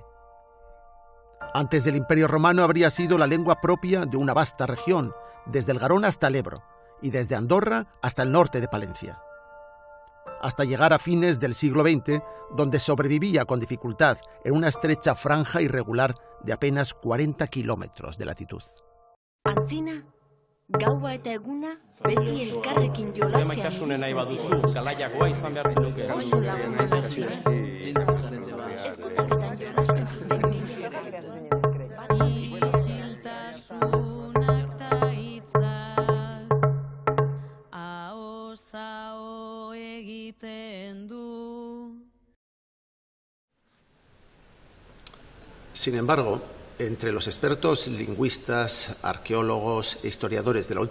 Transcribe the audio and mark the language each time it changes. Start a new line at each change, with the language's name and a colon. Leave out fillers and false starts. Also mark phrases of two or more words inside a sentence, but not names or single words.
Spanish: Antes del Imperio Romano habría sido la lengua propia de una vasta región, desde el Garona hasta el Ebro, y desde Andorra hasta el norte de Palencia, hasta llegar a fines del siglo XX, donde sobrevivía con dificultad en una estrecha franja irregular de apenas 40 kilómetros de latitud.
Basque: Antzina, gaua eta eguna, beti elkarrekin jolasean. Oso lagun ezkutaketan jolasten zuten.
Spanish: Sin embargo, entre los expertos lingüistas, arqueólogos e historiadores de la